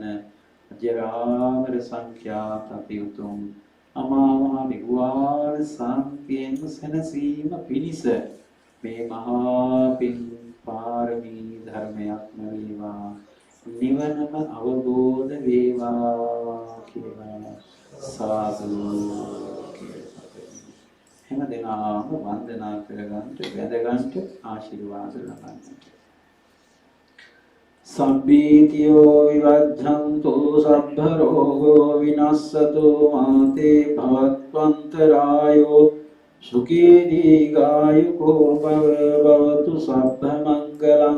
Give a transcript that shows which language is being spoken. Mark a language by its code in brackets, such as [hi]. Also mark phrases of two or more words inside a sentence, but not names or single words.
[si] අජරාමර සංඛ්‍යාත අතිඋතුම් අමා මහ නිවාර සාන්තියෙන් සැනසීම පිණිස මේ මහා පින් පාරමී ධර්මයක්ම වේවා නිවනම අවබෝධ වේවා කියලා සාදු හැම දිනම වන්දනා කරගන්නට වැදගත් ආශිර්වාද ලබන්න. [pi] සම්පීතියෝ විවද්ධන්තු සබ්බ රෝගෝ විනස්සතු මාතේ භවත්වන්තරායෝ සුඛී දීඝායුකෝ භවතු සබ්බ මංගලං